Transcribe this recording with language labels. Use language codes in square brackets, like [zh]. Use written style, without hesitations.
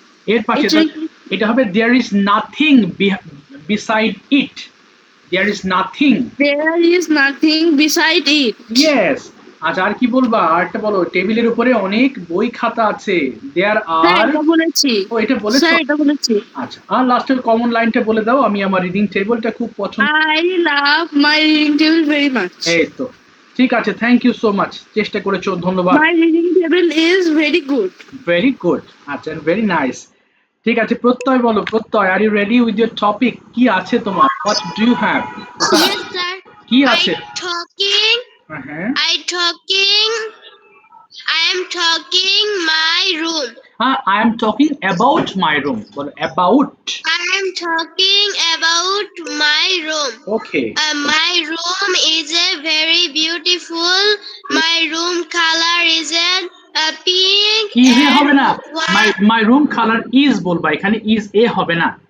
[bn] এর পাশে এটা হবে [en] There is nothing beside it. There is nothing. There is nothing beside it. [bn] Yes. আচ্ছা, আর কি বলবা? আর একটা বলো, টেবিলের উপরে অনেক বই খাতা আছে। [en] there [bn] স্যার, [en] আর, [bn] এটা বলেছি। ও এটা বলেছো? স্যার, এটা বলেছি। আচ্ছা, আর লাস্টের কমন লাইনটা বলে দাও। আমি আমার রিডিং টেবিলটা খুব পছন্দ। [en] I love my reading table very much. [bn] এই তো, ঠিক আছে, [en] thank you so much, [bn] চেষ্টা করেছো, ধন্যবাদ। [en] My reading table is very good. Very good. আচ্ছা, very nice. [bn] ঠিক আছে, প্রত্যয় বলো, প্রত্যয়, [en] Are you ready with your topic? [bn] কি আছে তোমার? [en] What do you have? Yes, sir. [bn] কি আছে? I হ্যাঁ, [en] am talking my room. I am talking about my room. বলো, about. I am talking about my room. Okay, My room is a very beautiful. My room color is a pink [bn] is a হবে and না, মাই [en] white. My room colour is [bn] বলবা, এখানে is a হবে না।